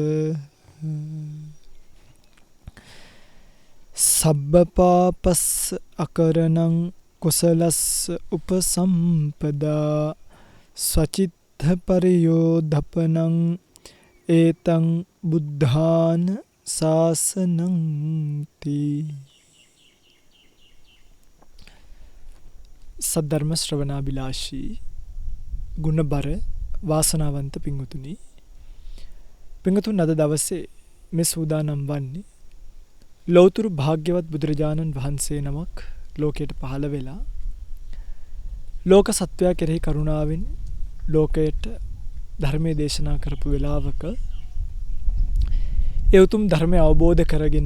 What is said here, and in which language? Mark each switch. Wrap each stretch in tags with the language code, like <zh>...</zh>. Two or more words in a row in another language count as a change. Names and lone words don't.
<pi>සබ්බපාපස්ස අකරණං කුසලස්ස උපසම්පදා සචිත්ත පරියෝධපනං ඒතං බුද්ධාන සාසනං තී.</pi> <si>සද්ධර්ම ශ්‍රවණාබිලාෂී ගුණබර වාසනාවන්ත පින්වතුනි, පින්වතුන් අද දවසේ මේ සූදානම් වන්නේ ලෞතර භාග්‍යවත් බුදුරජාණන් වහන්සේ නමක් ලෝකයට පහළ වෙලා ලෝක සත්වයා කෙරෙහි කරුණාවෙන් ලෝකයට ධර්මයේ දේශනා කරපු වෙලාවක ඒ උතුම් ධර්මය අවබෝධ කරගෙන</si>